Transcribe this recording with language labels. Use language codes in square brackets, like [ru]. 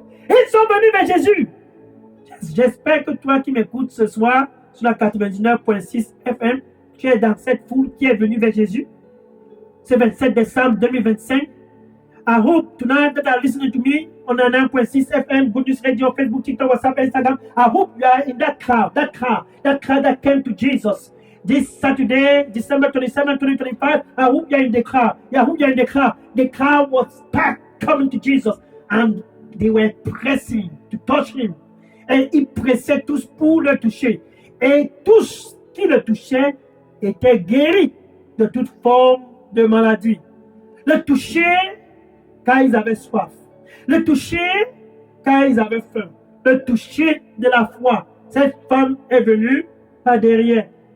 [fr] Ils sont venus vers Jésus. J'espère que toi qui m'écoutes ce soir sur la 99.6 FM, tu es dans cette foule qui est venue vers Jésus. C'est 27 décembre 2025. [en] I hope tonight that you are listening to me on 99.6 FM, Good News Radio, Facebook, TikTok, WhatsApp, Instagram. I hope you are in that crowd that came to Jesus. This Saturday, December 27, 2025, I hope you are in the crowd. I hope you are in the crowd. The crowd was packed coming to Jesus and they were pressing to touch him. [fr] Et ils pressaient tous pour le toucher. Et tous qui le touchaient étaient guéris de toute forme de maladie. Le toucher car ils avaient soif. Le toucher car ils avaient faim. Le toucher de la foi. Cette femme est venue par derrière.